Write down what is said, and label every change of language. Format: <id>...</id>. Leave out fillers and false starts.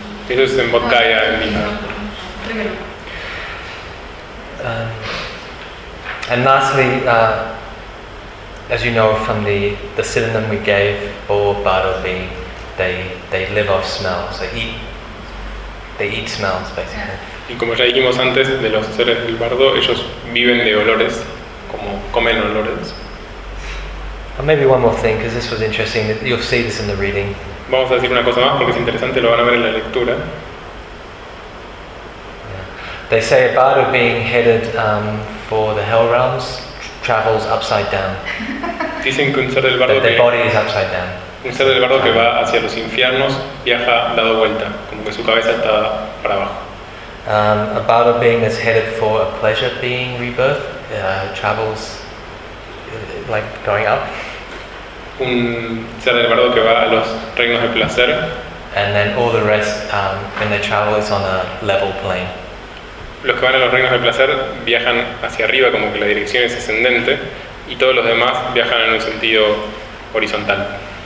<es>Eso es en Bodhgaya en Bihar.</es> <en>And lastly, as you know from the synonym we gave, Bo Bado Bi, they live off smells. They eat smells basically. Yeah.</en> <es>Y como ya dijimos antes, de los seres del bardo, ellos viven de olores, como comen olores.</es> <en>And maybe one more thing, because this was interesting. You'll see this in the reading.</en> <es>Vamos a decir una cosa más, porque es interesante, lo van a ver en la lectura.</es> <en>They say a bardo being headed for the hell realms travels upside down.</en> <es>Dicen que un ser del bardo</es> <en>the body is upside down.</en> <es>Un ser del bardo que va hacia los infiernos viaja dado vuelta, como que su cabeza está para abajo.</es> <en>A bardo being that's headed for a pleasure being rebirth travels like going up.</en> <es>Un ser del bardo que va a los reinos de placer.</es> <en>And then all the rest, when they travel, is on a level plane.</en> <es>Los que van a los reinos de placer viajan hacia arriba, como que la dirección es ascendente, y todos los demás viajan en un sentido horizontal.</es>